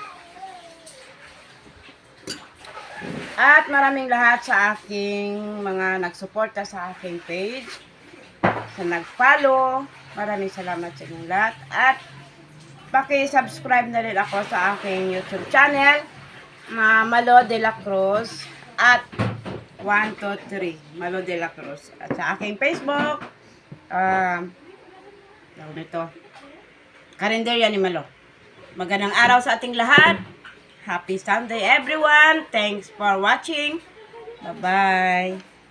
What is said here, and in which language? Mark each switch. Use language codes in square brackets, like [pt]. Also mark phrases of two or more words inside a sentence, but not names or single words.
[tl] At maraming lahat sa aking mga nagsuporta sa aking page. Sa nag-follow. Maraming salamat sa inyong lahat. At paki-subscribe na rin ako sa aking YouTube channel. Malo de la Cruz. At 123 Malo de la Cruz. At sa aking Facebook. Ito. Karinderya ni Malo. Magandang araw sa ating lahat. [en] Happy Sunday everyone. Thanks for watching. Bye-bye.